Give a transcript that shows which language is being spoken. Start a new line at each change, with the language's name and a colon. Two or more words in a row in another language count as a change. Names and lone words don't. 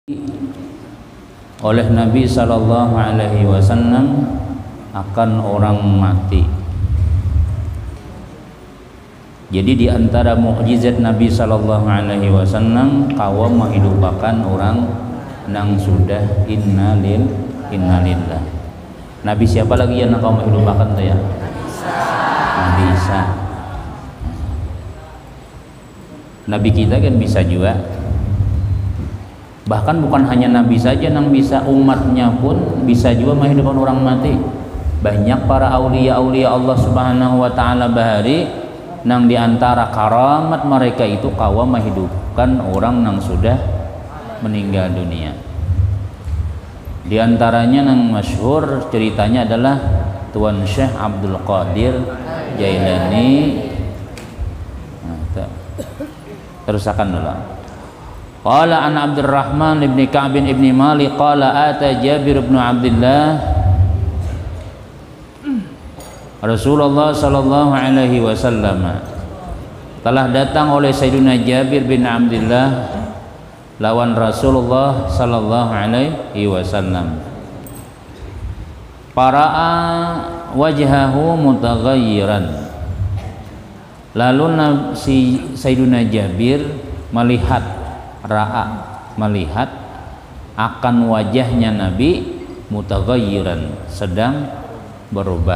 Indonesian: oleh Nabi
Arabic: صلى الله عليه وسلم
Indonesian: akan orang mati. Jadi di antara mukjizat Nabi
Arabic: صلى الله عليه وسلم
Indonesian: kawam menghidupakan orang nang sudah innalillah. Nabi siapa lagi yang kau menghidupakan tuh ya? Nabi Isa. Nabi kita kan bisa juga. Bahkan bukan hanya Nabi saja yang bisa, umatnya pun bisa juga menghidupkan orang mati. Banyak para aulia-aulia Allah
Arabic: سبحانه وتعالى
Indonesian: bahari nang diantara karamat mereka itu kawa menghidupkan orang nang sudah meninggal dunia. Di antaranya nang masyhur ceritanya adalah Tuan Syekh Abdul Qadir Jailani. Terusakan dulu.
Arabic: قال عن عبد الرحمن بن كعب بن مالك قال أتى جابر بن عبد الله رسول الله صلى الله عليه وسلم,
Indonesian: telah datang oleh Sayyidina Jabir bin Abdullah lawan Rasulullah
Arabic: صلى الله عليه وسلم. فرأى وجهه متغيرا.
Indonesian: Lalu si Sayyidina Jabir melihat akan wajahnya Nabi mutaghayyiran, sedang berubah.